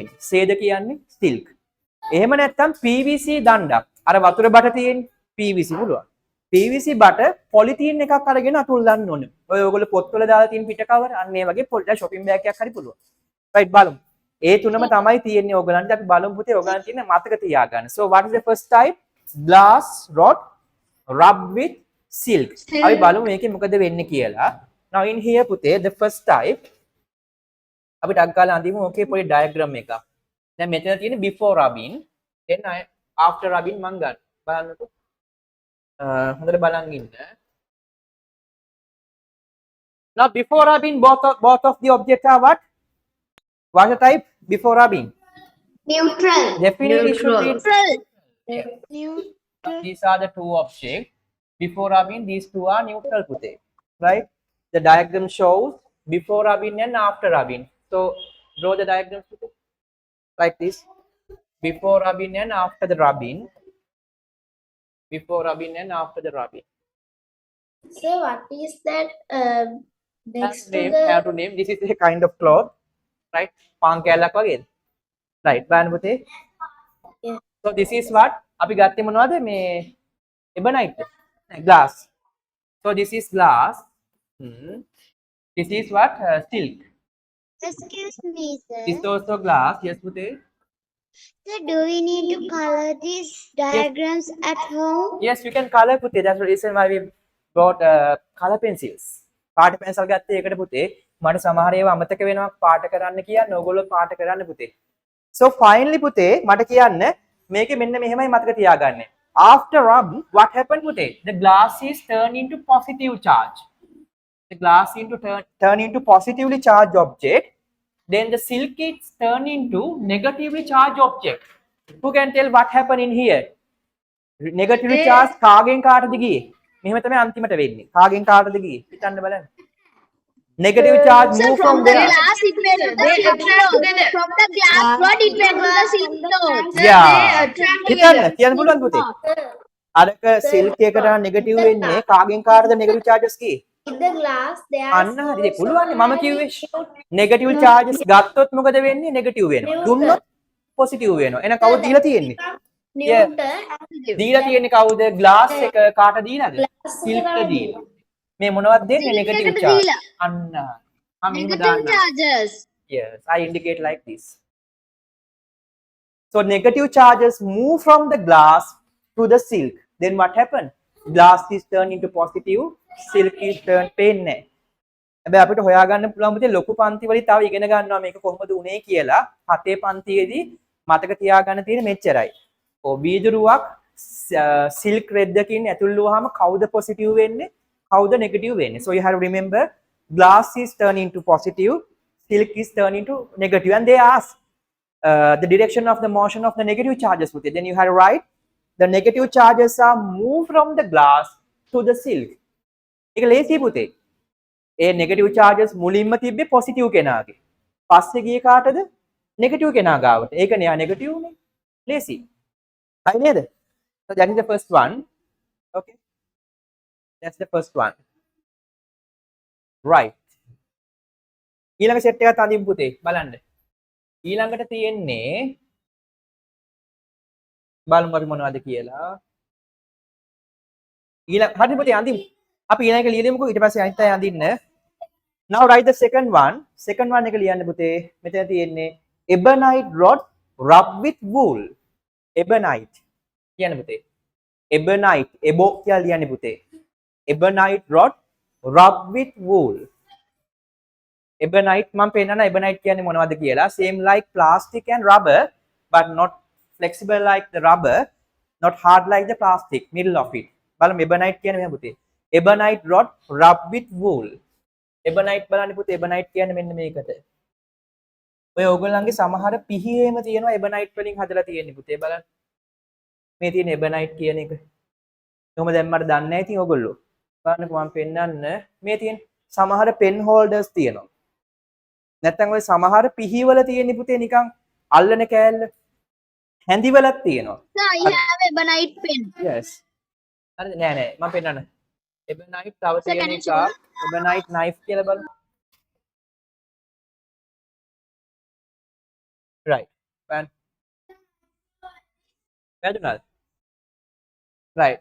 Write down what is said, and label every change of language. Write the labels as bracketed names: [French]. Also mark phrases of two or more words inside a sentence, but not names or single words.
[Sinhala] සේද කියන්නේ silk. එහෙම නැත්නම් PVC දණ්ඩක්. අර වතුර බට තියෙන PVC පුළුවන්. PVC බට පොලිතීන් එකක් අරගෙන අතුල් දාන්න ඕනේ. ඔය ඔයගොල්ලෝ පොත්වල දාලා තියෙන පිට කවර අන්න ඒ වගේ පොඩි [English] shopping bag [Sinhala] එකක් හරි පුළුවන්. right බලමු. ඒ තුනම තමයි තියෙන්නේ ඔයගලන්ට. අපි බලමු පුතේ ඔයගලන් තියෙන මතක තියාගන්න. [English] So what is the first type? Glass rod rubbed with silk. [Sinhala] අපි බලමු මේකේ මොකද වෙන්නේ කියලා. [English] Now in here පුතේ the first type [Sinhala] අපි ටක් ගාලා අඳිමු. ඕකේ පොඩි diagram එකක්. දැන් මෙතන තියෙන්නේ [English] before rubbing, then after rubbing [Sinhala] මං ගන්න. බලන්නකෝ. හොඳට බලන් ඉන්න. [English] Now before rubbing both of the objects are what? What's the type before rubbing? Neutral. Definitely should be Neutral. These are the two objects. Before rubbing, these two are neutral pute. Right? The diagram shows before rubbing and after rubbing. So draw the diagram pute. Like this. Before rubbing and after the rubbing. Before rubbing and after the rubbing. So what is that next to Have the to name. This is a kind of cloth. Right? [Sinhala] පං කෑල්ලක් වගේ. [English] Right. [Sinhala] බලන්න පුතේ. [English] Yeah. So this is what [Sinhala] අපි ගත්තේ මොනවද මේ [English] ebonite. Glass. So this is glass. This is what? Silk. Excuse me, This sir. is also glass. Yes, Pute. Sir, do we need to color these diagrams at home? Yes, you can color Pute. That's the reason why we brought color pencils. [Sinhala] පාට පෙන්සල් ගත්තේ ඒකට පුතේ. මට සමහර ඒවා අමතක වෙනවා පාට කරන්න කියන්න. ඕගොල්ලෝ පාට කරන්න පුතේ. [English] So finally [Sinhala] පුතේ මට කියන්න මේකේ මෙන්න මෙහෙමයි මතක තියාගන්න. [English] After rub, what happened පුතේ? The glass is turned into positive charge. The glass turn into positively charged object. Then the silk is turned into negatively charged object. Who can tell what happened in here? Negatively charged [Sinhala] කාගෙන් කාටද ගියේ? මෙහෙම තමයි අන්තිමට වෙන්නේ. කාගෙන් කාටද ගියේ? හිතන්න බලන්න. [English] Negative charge move from there. glass it went to the silk node. From the glass rod it went to the silk node. Yeah. [Sinhala] හිතන්න කියන්න පුළුවන් පුතේ. අරක සිල්ක් එකට නෙගටිව් වෙන්නේ කාගෙන් කාටද [English] negative charges [Sinhala] ගියේ? [English] In the glass there [Sinhala] අන්න හරි. ඒක පුළුවන් මම කිව්වේ. [English] negative charges [Sinhala] ගත්තොත් මොකද වෙන්නේ? නෙගටිව් වෙනවා. දුන්නොත් පොසිටිව් වෙනවා. එහෙනම් කවුද දීලා තියෙන්නේ? දීලා තියෙන්නේ කවුද? glass එක කාට දීලාද? සිල්ක්ට දීලා. මේ මොනවද දෙන්නේ? [English] negative charge. [Sinhala] අන්න. මම මෙහෙම දාන්නම්. [English] charges. Yes, I indicate like this. So negative charges move from the glass to the silk. Then what happened? Glass is turned into positive, silk is turned පේන්නේ. [Sinhala] හැබැයි අපිට හොයාගන්න පුළුවන් පුතේ ලොකු පන්ති වලින් තව ඉගෙන ගන්නවා මේක කොහොමද උනේ කියලා. 7 පන්තියේදී මතක තියාගන්න තියෙන මෙච්චරයි. ඔව් වීදුරුවක් [English] silk thread [Sinhala] එකකින් ඇතුල් වුවාම කවුද positive වෙන්නේ? කවුද negative වෙන්නේ? [English] So you have to remember glass is turned into positive, silk is turned into negative, and they ask the direction of the motion of the negative charges with it. Then you have to write the negative charges are moved from the glass to the silk. [Sinhala] ඒක ලේසි පුතේ. ඒ [English] negative charges [Sinhala] මුලින්ම තිබ්බේ positive කෙනාගේ. පස්සේ ගියේ කාටද? negative කෙනා ගාවට. ඒකනේ යා negative නේ. ලේසි. හරි නේද? [English] So that is the first one. Okay. That's the first one. Right. [Sinhala] ඊළඟ සෙට් එකත් අඳිමු පුතේ බලන්න. ඊළඟට තියෙන්නේ බලමු අපි මොනවද කියලා. ඊළඟ හරි පුතේ අඳිමු. අපි ඊළඟ එක ලියමුකෝ ඊට පස්සේ අනිත් අය අඳින්න. [English] Now write the second one. Second one [Sinhala] එක ලියන්න පුතේ. මෙතන තියෙන්නේ [English] ebonite rod rub with wool. Ebonite. [Sinhala] කියන්න පුතේ. Ebonite. ebo කියලා ලියන්නේ පුතේ. [English] Ebonite rod rub with wool. [Sinhala] Ebonite මම පෙන්නන ebonite කියන්නේ මොනවද කියලා. [English] Same like plastic and rubber but not flexible like the rubber, not hard like the plastic, middle of it. [Sinhala] බලමු ebonite කියන්නේ මෙහෙම පුතේ. [English] Ebonite rod rub with wool. [Sinhala] Ebonite බලන්න පුතේ ebonite කියන්නේ මෙන්න මේකට. ඔය ඕගොල්ලන්ගේ සමහර පිහියේම තියෙනවා ebonite වලින් හදලා තියෙන්නේ පුතේ බලන්න. මේ තියෙන ebonite කියන එක. කොහොම දැන් මට දන්නේ නැහැ ඉතින් ඕගොල්ලෝ. බලන්නකෝ මම පෙන්නන්න මේ තියෙන සමහර [English] pen holders [Sinhala] තියෙනවා. නැත්නම් ඔය සමහර පිහිවල තියෙන පුතේ නිකන් අල්ලන කෑල්ල හැඳිවලක් තියෙනවා. [English] Sir, I have ebonite pen. Yes. [Sinhala] හරිද නෑ නෑ මම පෙන්නන්න. ebonite තව තියෙන එක [English] ebonite knife [Sinhala] කියලා බලමු. [English] Right. [Sinhala] වැදුනාද? Right.